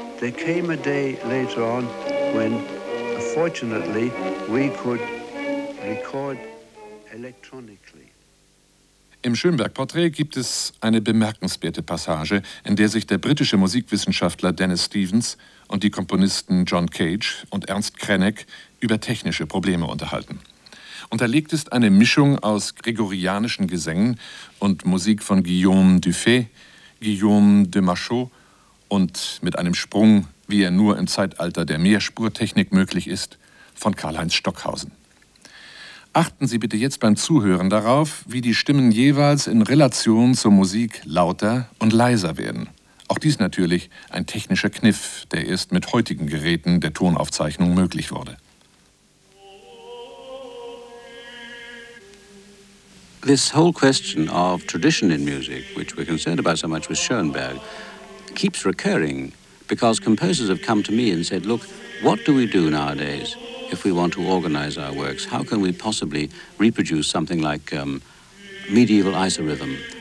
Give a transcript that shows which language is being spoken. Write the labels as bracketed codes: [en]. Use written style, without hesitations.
[en] Came a day later on when, fortunately, we could record electronically. [de] Im Schönberg-Porträt gibt es eine bemerkenswerte Passage, in der sich der britische Musikwissenschaftler Dennis Stevens und die Komponisten John Cage und Ernst Krenek über technische Probleme unterhalten. Unterlegt ist eine Mischung aus gregorianischen Gesängen und Musik von Guillaume Dufay, Guillaume de Machaut und mit einem Sprung, wie er nur im Zeitalter der Mehrspurtechnik möglich ist, von Karl-Heinz Stockhausen. Achten Sie bitte jetzt beim Zuhören darauf, wie die Stimmen jeweils in Relation zur Musik lauter und leiser werden. Auch dies natürlich ein technischer Kniff, der erst mit heutigen Geräten der Tonaufzeichnung möglich wurde. [en] This whole question of tradition in music, which we're concerned about so much with Schoenberg, keeps recurring because composers have come to me and said, look, what do we do nowadays if we want to organize our works? How can we possibly reproduce something like medieval isorhythm?